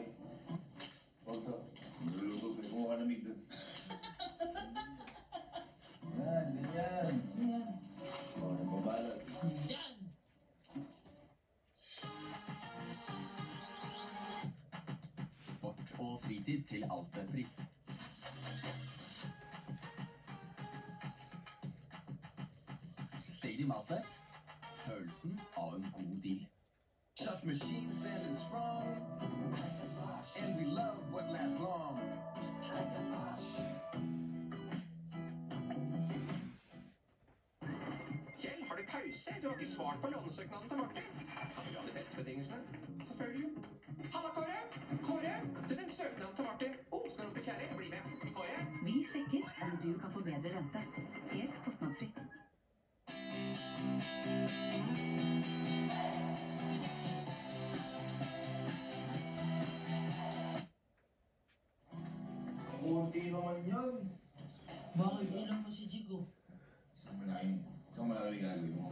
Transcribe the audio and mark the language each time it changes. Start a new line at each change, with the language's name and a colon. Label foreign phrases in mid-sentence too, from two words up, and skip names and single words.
Filipino: Huwag to. Niluluto ko. Kumuha ka na mig doon. Yan, ganyan. O, nagbabalot. yan.
Norwegian: og fritid til Alpepris. Stadium Outlet. Følelsen av en god deal.
English: Tough machine standing strong, and we love what lasts long.
Norwegian: Kjell, har du pause? Du har ikke svart på lånesøknaden til Martin. Han vil ha de beste betingelsene. Selvfølgelig. Halla, Kåre. Kåre, den søknaden til Martin. Skal du til kjære? Bli med. Kåre? Vi sjekker om du kan få bedre rente. Helt kostnadsfritt.
Filipino: Kunti naman yun. Bakit ilang mo si Jigo? Isang malaki gagawin mo.